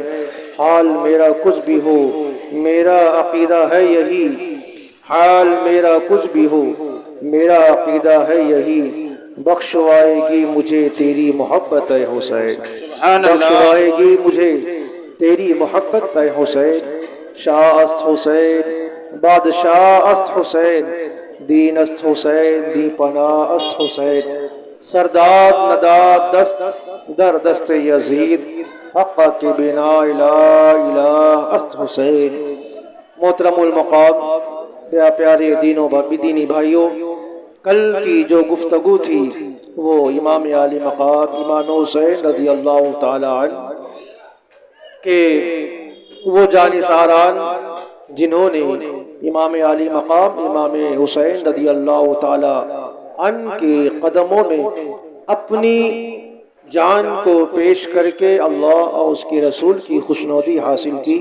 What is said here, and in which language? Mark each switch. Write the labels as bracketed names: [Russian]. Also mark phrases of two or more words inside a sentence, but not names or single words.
[Urdu] حال میرا کچھ بھی ہو میرا عقیدہ ہے یہی، حال میرا کچھ بھی ہو میرا عقیدہ ہے یہی، بخشوائے گی مجھے تیری محبت اے حسین، بخشوائے گی مجھے تیری محبت اے حسین. [Persian] شاہ است حسین بادشاہ است حسین، دین است حسین دی پناہ است حسین، سرداد نداد دست در دست یزید، حق کے بنا الہ الہ است حسین. [Urdu] محترم المقام، پیارے دینی بھائیوں، کل کی جو گفتگو تھی وہ امام عالی مقام امام حسین [Arabic] رضی اللہ تعالی عنہ [Urdu] کہ وہ جانثاران جنہوں نے امام عالی مقام امام حسین [Arabic] رضی اللہ تعالی عنہ [Urdu] کے قدموں میں اپنی جان کو پیش کر کے اللہ اور اس کے رسول کی خوشنودی حاصل کی.